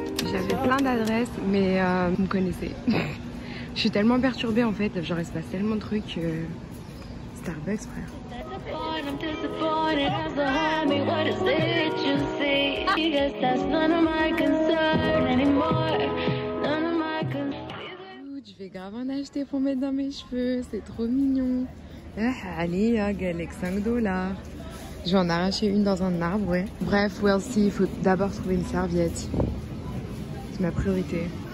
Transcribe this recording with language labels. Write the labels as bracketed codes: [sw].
[fr] J'avais plein d'adresses, mais vous me connaissez. Je suis tellement perturbée en fait, genre il se passe tellement de trucs. Starbucks, frère. [en] I'm disappointed as a homie, what is it you see? I guess that's none of my concern anymore. None of my concern. [fr] Je vais grave en acheter pour mettre dans mes cheveux, c'est trop mignon. Allez, Galec 5 $. Je vais en arracher une dans un arbre, ouais. Bref, [en] we'll see, [fr] il faut d'abord trouver une serviette. C'est ma priorité.